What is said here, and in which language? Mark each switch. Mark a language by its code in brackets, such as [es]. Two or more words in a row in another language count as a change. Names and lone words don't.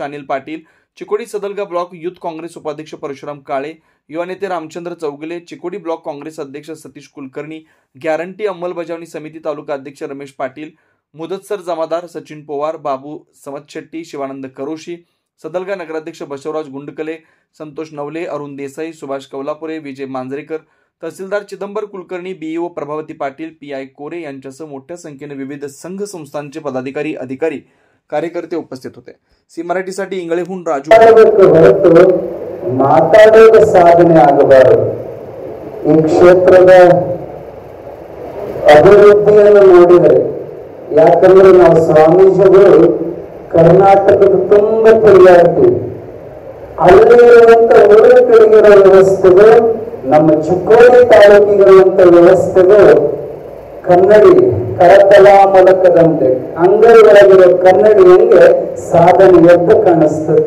[mr] अनिल पाटील, चिकोडी सदलगा ब्लॉक युथ काँग्रेस उपाध्यक्ष परशुराम काळे, युवा नेते रामचंद्र चौगुले, चिकोडी ब्लॉक काँग्रेस अध्यक्ष सतीश कुलकर्णी, गॅरंटी अंमलबजावणी समिती तालुका अध्यक्ष रमेश पाटील, मुदतसर जमादार, सचिन पवार, बाबू समतशेट्टी, शिवानंद करोशी, सदलगा नगराध्यक्ष बसवराज गुंडकले, संतोष नवले, अरुण देसाई, सुभाष कौलापुरे, विजय मांजरेकर, तहसीलदार चिदंबर कुलकर्णी, BEO प्रभावती पाटील, PI कोरे यांच्यासह मोठ्या संख्येने विविध संघ संस्थांचे पदाधिकारी, अधिकारी, कार्यकर्ते उपस्थित होते. सी मराठीसाठी इंगळेहून राजू. [kn] ಮಾತಾಡೋದ ಸಾಧನೆ ಆಗಬಾರದು. ಈ ಕ್ಷೇತ್ರದ ಅಭಿವೃದ್ಧಿಯನ್ನು ನೋಡಿದರೆ, ಯಾಕಂದ್ರೆ ನಾವು ಸ್ವಾಮೀಜಿಗಳು ಕರ್ನಾಟಕದ ತುಂಬ ತಿರುಗಾಡ್ತೀವಿ. ಅಲ್ಲಿರುವಂತ ಊರುಗಳಿಗಿರೋ ವ್ಯವಸ್ಥೆಗಳು, ನಮ್ಮ ಚಿಕ್ಕೋಡಿ ತಾಲೂಕಿಗಿರುವಂತ ವ್ಯವಸ್ಥೆಗಳು ಕನ್ನಡಿ ಕರತಲ ಮೂಲಕದಂತೆ ಅಂಗಡಿಗಳಾಗಿರೋ ಕನ್ನಡಿಯಂಗೆ ಸಾಧನೆ ಎದ್ದು ಕಾಣಿಸ್ತದೆ.